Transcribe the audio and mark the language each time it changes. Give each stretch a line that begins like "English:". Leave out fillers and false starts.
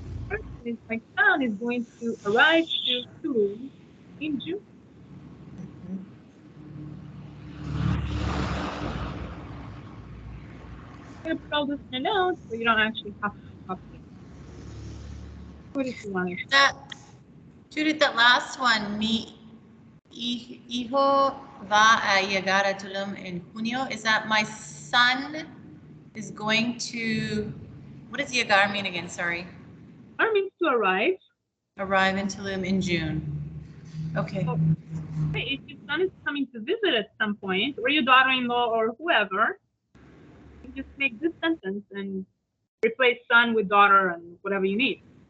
English: First is my son is going to arrive to Tulum in June. I'm going to put all this in a note so you don't actually have to copy it. What if you want to?
Spanish: Judith,
English: that last one,
Spanish: mi hijo va a llegar a Tulum en junio.
English: Is that my son is going to, what does llegar mean again? Sorry. Or means to arrive. Arrive in Tulum in June. Okay. So, hey, if your son is coming to visit at some point, or your daughter-in-law or whoever, you just make this sentence and replace son with daughter and whatever you need.